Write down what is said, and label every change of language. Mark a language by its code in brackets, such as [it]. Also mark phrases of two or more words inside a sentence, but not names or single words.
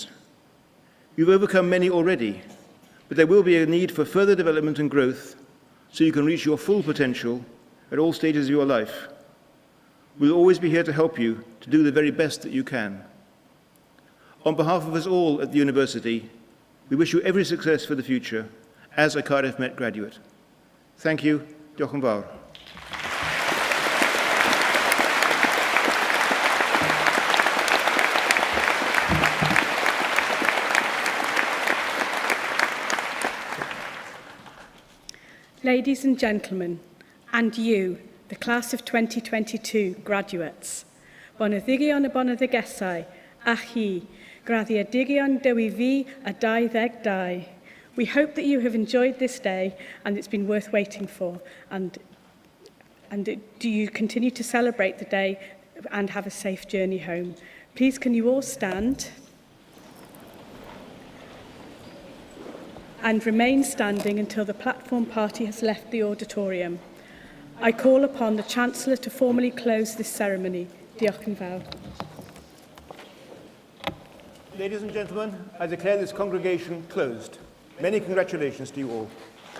[en] You've overcome many already, but there will be a need for further development and growth so you can reach your full potential at all stages of your life. We'll always be here to help you to do the very best that you can. On behalf of us all at the university, we wish you every success for the future as a Cardiff Met graduate. Thank you. [cy] Diolch yn fawr. [en] Ladies and gentlemen, and you, the class of 2022 graduates, [cy] boneddigion y boneddigesau, a chi, graddedigion dewi fi a 22. [en] We hope that you have enjoyed this day and it's been worth waiting for. And do you continue to celebrate the day and have a safe journey home? Please, can you all stand? And remain standing until the platform party has left the auditorium. I call upon the Chancellor to formally close this ceremony. [cy] Diolch yn fawr. [en] Ladies and gentlemen, I declare this congregation closed. Many congratulations to you all.